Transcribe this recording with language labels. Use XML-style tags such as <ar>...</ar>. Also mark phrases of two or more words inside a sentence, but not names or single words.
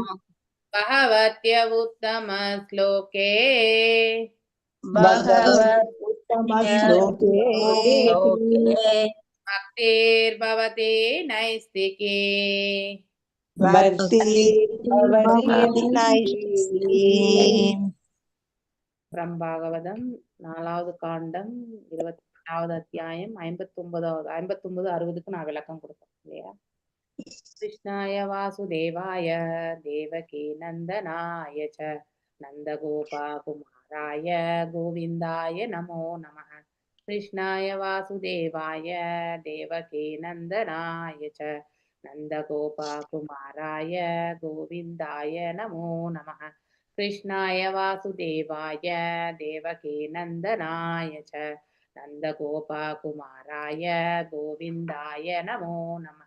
<sa>भगवत्य उत्तमश्लोके भगवत्तमश्लोके भक्तिर्भवति नैस्तिके भक्ति भवति नैष्ठिकी</sa> <ta>from பாகவதம் 4வது காண்டம் 21வது அத்தியாயம் 59 60க்கு நான் விளக்கம் கொடுத்தேன் இல்லையா?</ta> <sa>कृष्णाय वासुदेवाय देवकी नन्दनाय च नन्दगोपकुमाराय गोविन्दाय नमो नमः कृष्णाय वासुदेवाय देवकी नन्दनाय च नन्दगोपकुमाराय गोविन्दाय नमो नमः। कृष्णाय वासुदेवाय देवकी नन्दनाय च नन्दगोपकुमाराय गोविन्दाय नमो नमः।</sa>